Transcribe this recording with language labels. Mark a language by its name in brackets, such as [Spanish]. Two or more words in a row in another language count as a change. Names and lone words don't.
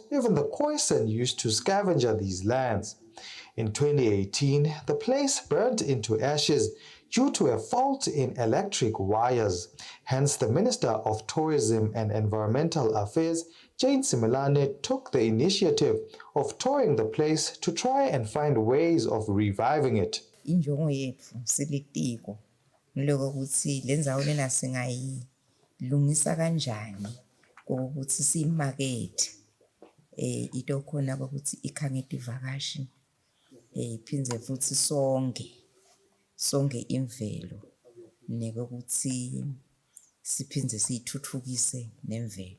[English] Even the Khoisan used to scavenge these lands. In 2018, the place burnt into ashes due to a fault in electric wires. Hence, the Minister of Tourism and Environmental Affairs, Jane Simelane, took the initiative of touring the place to try and find ways of reviving it. [Swati] Injongo yethu silitiko ngiloko ukuthi lenzawo lena singayilungisa kanjani ukuthi siyimarket into khona ukuthi ikhangete ivakashi iphindze futhi sonke imvelo nekokuthi siphindze siyithuthukise nemvelo.